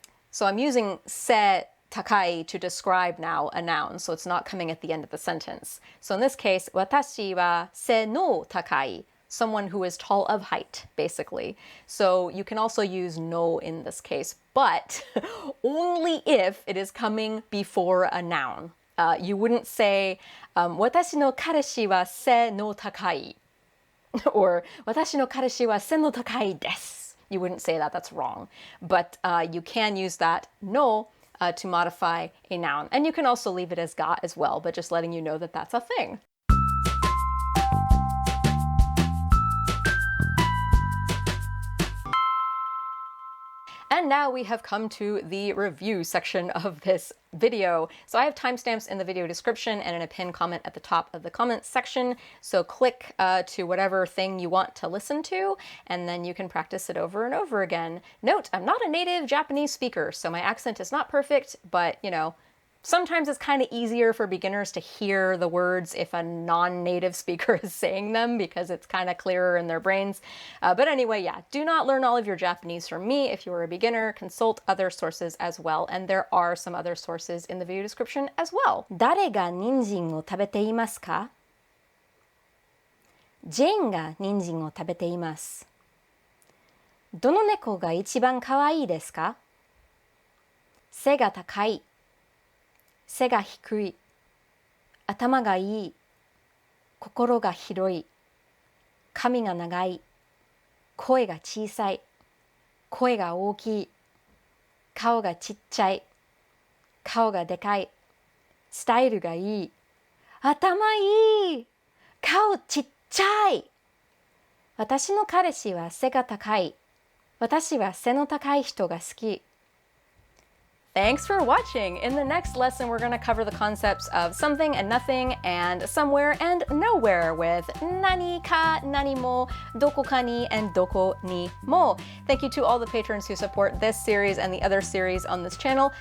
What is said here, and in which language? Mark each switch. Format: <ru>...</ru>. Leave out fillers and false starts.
<en>So I'm using se takai to describe now a noun, so it's not coming at the end of the sentence. So in this case, watashi wa se no takai, someone who is tall of height, basically. So you can also use no in this case, but only if it is coming before a noun. You wouldn't say,</en> <ja>私の彼氏は背の高い</ja> <en>or</en> <ja>私の彼氏は背の高いです.</ja> <en>You wouldn't say that, that's wrong. But you can use that no to modify a noun. And you can also leave it as ga as well, but just letting you know that that's a thing. And now we have come to the review section of this video. So I have timestamps in the video description and in a pinned comment at the top of the comments section. So click to whatever thing you want to listen to, and then you can practice it over and over again. Note, I'm not a native Japanese speaker, so my accent is not perfect, but you know, sometimes it's kind of easier for beginners to hear the words if a non-native speaker is saying them because it's kind of clearer in their brains. But anyway, yeah, do not learn all of your Japanese from me. If you are a beginner, consult other sources as well. And there are some other sources in the video description as well.</en> <ja>誰が人参を食べていますか? ジェーンが人参を食べています。どの猫が一番かわいいですか?背が高い。背が低い、頭がいい、心が広い、髪が長い、声が小さい、声が大きい、顔がちっちゃい、顔がでかい、スタイルがいい、頭いい、顔ちっちゃい。私の彼氏は背が高い。私は背の高い人が好き。</ja> <en>Thanks for watching! In the next lesson, we're going to cover the concepts of something and nothing and somewhere and nowhere with nani ka, nani mo, doko ka ni, and doko ni mo. Thank you to all the patrons who support this series and the other series on this channel.</en>